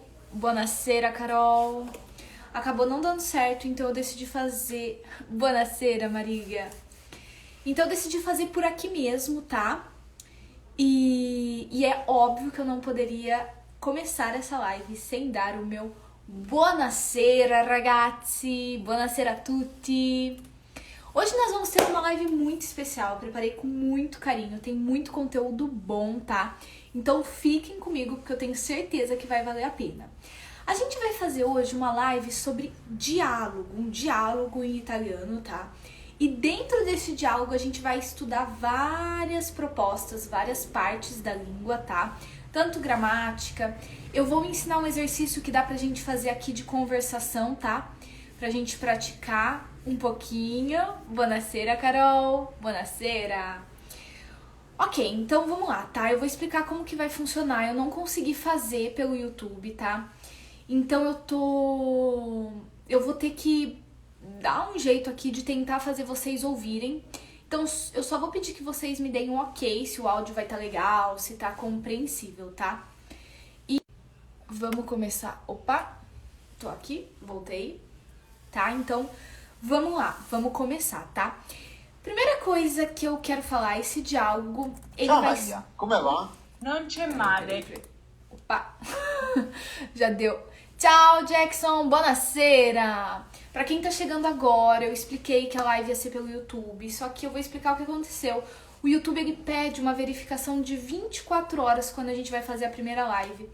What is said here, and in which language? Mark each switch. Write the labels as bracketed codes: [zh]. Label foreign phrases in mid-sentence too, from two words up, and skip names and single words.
[it] Buonasera, Carol. [pt] Acabou não dando certo, então eu decidi fazer... [it] Buonasera, Maria. [pt] Então eu decidi fazer por aqui mesmo, tá? E é óbvio que eu não poderia começar essa live sem dar o meu [it] buonasera, ragazzi, buonasera a tutti. [pt] Hoje nós vamos ter uma live muito especial, eu preparei com muito carinho, tem muito conteúdo bom, tá? Então fiquem comigo porque eu tenho certeza que vai valer a pena. A gente vai fazer hoje uma live sobre diálogo, um diálogo em italiano, tá? E dentro desse diálogo a gente vai estudar várias propostas, várias partes da língua, tá? Tanto gramática. Eu vou ensinar um exercício que dá pra gente fazer aqui de conversação, tá? Pra gente praticar um pouquinho. [it] Buonasera, Carol. Buonasera. [pt] Ok, então vamos lá, tá? Eu vou explicar como que vai funcionar. Eu não consegui fazer pelo YouTube, tá? Então eu vou ter que dar um jeito aqui de tentar fazer vocês ouvirem. Então eu só vou pedir que vocês me deem um ok se o áudio vai estar legal, se tá compreensível, tá? E vamos começar. Opa, tô aqui, voltei, tá? Então vamos lá, vamos começar, tá? Primeira coisa que eu quero falar, esse diálogo, ele [it] Ciao [pt] vai... [it] Maria, come va? Non c'è male. [pt] Opa, já deu. Tchau, Jackson, buonasera! Pra quem tá chegando agora, eu expliquei que a live ia ser pelo YouTube, só que eu vou explicar o que aconteceu. O YouTube, ele pede uma verificação de 24 horas quando a gente vai fazer a primeira live.